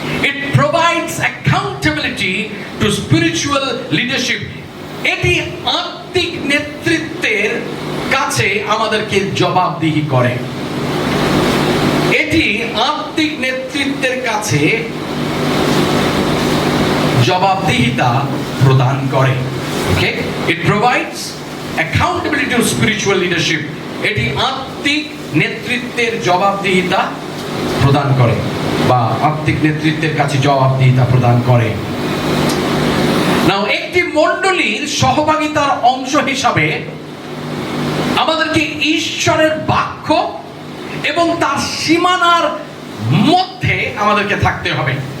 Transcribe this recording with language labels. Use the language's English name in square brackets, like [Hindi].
[English] It provides accountability to spiritual leadership. [Bangla] এটি আত্মিক নেতৃত্বের কাছে আমাদেরকে জবাবদিহি করে। এটি আত্মিক নেতৃত্বের কাছে জবাবদিহিতা প্রদান করে। [English] Okay, it provides accountability to spiritual leadership. [Bangla] এটি আত্মিক নেতৃত্বের জবাবদিহিতা প্রদান করে বা আত্মিক নেতৃত্বের কাছে জবাবদিহিতা প্রদান করে। নাও একটি মণ্ডলীর সহভাগিতার অংশ হিসাবে আমাদেরকে ঈশ্বরের বাক্য এবং তার সীমানার মধ্যে আমাদেরকে থাকতে হবে।